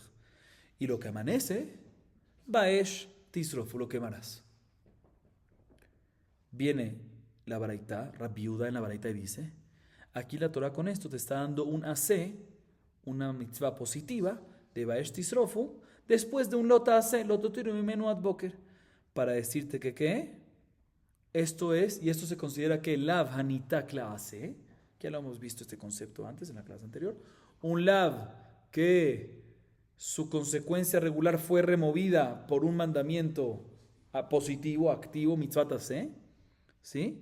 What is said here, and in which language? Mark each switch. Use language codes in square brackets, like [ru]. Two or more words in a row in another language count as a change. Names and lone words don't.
[es] Y lo que amanece, [he] באש תשרפו, [es] lo quemarás. Viene la Baraita, Rabbi Yehuda en la Baraita y dice, aquí la Torah con esto te está dando un ase, una mitzvah positiva de [he] באש תשרפו, [es] después de un [he] לא תעשה, לא תותירו ממנו עד בוקר, [es] para decirte que ¿qué? Esto es, y esto se considera que [he] לאו הניתק לעשה, [es] que ya lo hemos visto este concepto antes en la clase anterior, un lav que su consecuencia regular fue removida por un mandamiento positivo, activo, [he] מצוות עשה, [es] ¿sí?